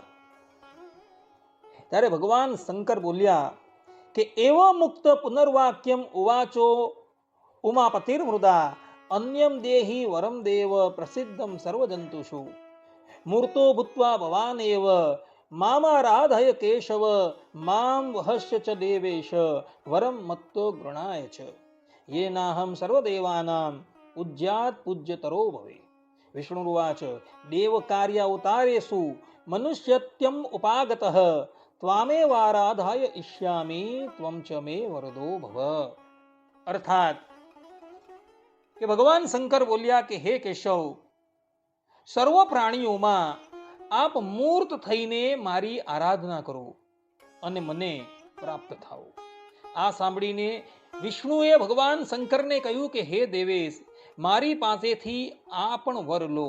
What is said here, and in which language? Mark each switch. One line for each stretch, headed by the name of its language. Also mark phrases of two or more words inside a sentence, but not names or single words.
Gujarati: ત્યારે ભગવાન શંકર બોલ્યા કે
Sanskrit: એવ મુક્ત પુનર્વાક્યમ ઉવાચો ઉમાપતિર્મૃદા અન્યમ દેહી વરમ દેવ પ્રસિદ્ધમ સર્વજંતુષુ મૂર્તો ભૂત્વા ભવાનેવ મામારાધય કેશવ મામ વહસ્ય ચ દેવેશ વરમ મત્તો ગૃણાય ચ येनाहं सर्वदेवानां पूज्यात् पूज्यतरो भवे. विष्णुरुवाच देव कार्यावतारेषु मनुष्यत्यम उपागतः त्वामेवाराधाय इष्यामि त्वं च मे वरदो भव.
Gujarati: अर्थात કે ભગવાન શંકર બોલ્યા કે હે કેશવ, સર્વ પ્રાણીઓમાં આપ મૂર્ત થઈને મારી આરાધના કરો અને મને પ્રાપ્ત થાઓ. આ સાંભળીને વિષ્ણુએ ભગવાન શંકરને કહ્યું કે હે દેવેશ, મારી પાસેથી આ પણ વર લો.